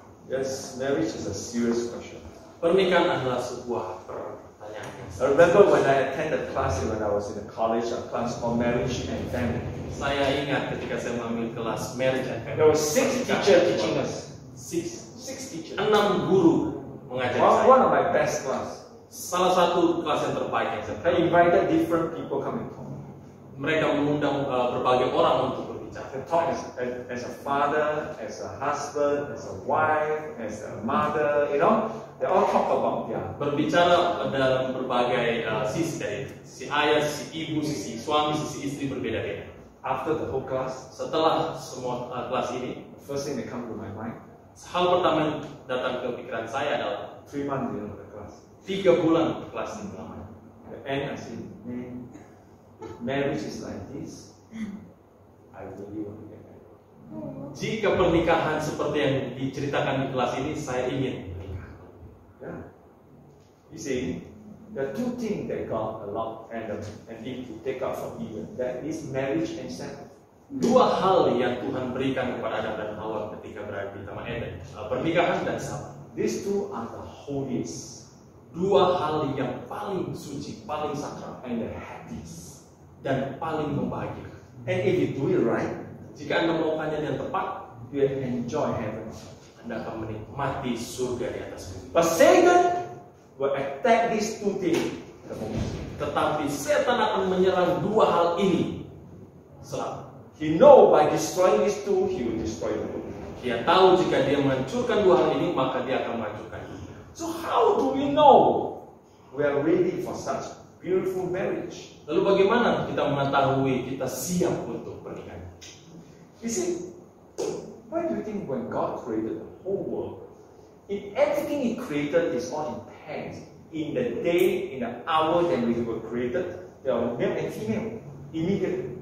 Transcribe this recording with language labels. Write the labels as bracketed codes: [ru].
[en] Yes, marriage is a serious question. [id] Pernikahan adalah sebuah pertanyaan. [en] I remember when I attended class when I was in the college, a class called Marriage and Family. [id] Saya ingat ketika saya mengambil kelas [en] marriage and family. There were 6 teachers teaching us. Six teachers. [id] 6 guru mengajari saya. [en] One of my best class. [id] Salah satu kelas yang terbaik yang saya [en] I [id] pernah. [en] invited different people come and talk. [id] Mereka mengundang berbagai orang untuk berbicara. [en] They talk as a father, as a husband, as a wife, as a mother, you know. They all talk about [id] Berbicara dalam berbagai sisi, dari sisi ayah, sisi ibu, sisi suami, sisi istri berbeda-beda. [en] After the whole class, [id] Setelah semua kelas ini, [en] the first thing that comes to my mind, [id] hal pertama yang datang ke pikiran saya adalah [en] 3 months the end of the class. [id] 3 bulan kelas ini. [en] At the end, I said, man, if marriage is like this, I really want to get married. [id] Jika pernikahan seperti yang diceritakan di kelas ini, saya ingin menikah. [en] Yeah. You see, there are 2 things that God allowed Adam and Eve to take out from Eden. That is marriage and sex. [id] 2 hal yang Tuhan berikan kepada Adam dan Hawa ketika berada di Taman Eden, pernikahan dan sahabat. [en] These 2 are the holiest [id] 2 hal yang paling suci, paling sakral, [en] and the happiest. [id] dan paling membahagiakan. [en] And if you do it right, [id] Jika Anda melakukannya dengan tepat, [en] you will enjoy heaven. [id] Anda akan menikmati surga di atas bumi. [en] But Satan will attack these 2 things the most. [id] Tetapi setan akan menyerang 2 hal ini selalu. [en] He know by destroying these 2, he will destroy the world. [id] Dia tahu jika dia menghancurkan 2 hal ini, maka dia akan menghancurkan dunia. [en] So how do we know we are ready for such beautiful marriage? [id] Lalu bagaimana kita mengetahui kita siap untuk pernikahan? [en] You see, why do you think when God created the whole world, in everything He created is all intense? In the day, in the hour that we were created, there are male and female immediately.